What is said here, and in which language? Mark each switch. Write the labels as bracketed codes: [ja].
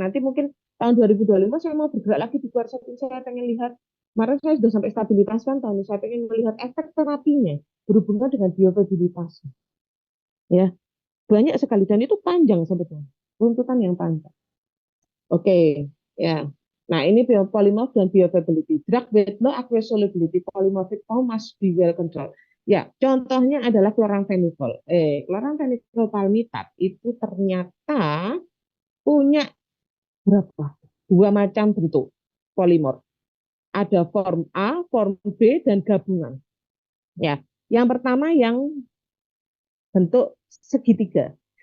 [id] Nanti mungkin tahun 2025 saya mau bergerak lagi di quercetin, saya pengen lihat, kemarin saya sudah sampai stabilitas kan, tahun ini saya pengen melihat efek terapinya berhubungan dengan bioavailabilitas. Ya, banyak sekali dan itu panjang sebetulnya, runtutan yang panjang. Oke, ya. Nah, ini polymorph dan bioavailability. [en] Drug with low aqueous solubility polymorphic form must be well controlled. [id] Ya, contohnya adalah chloramphenicol. Chloramphenicol palmitat itu ternyata punya berapa? Dua macam bentuk polimorf. Ada form A, form B, dan gabungan. Ya, yang pertama yang bentuk segitiga.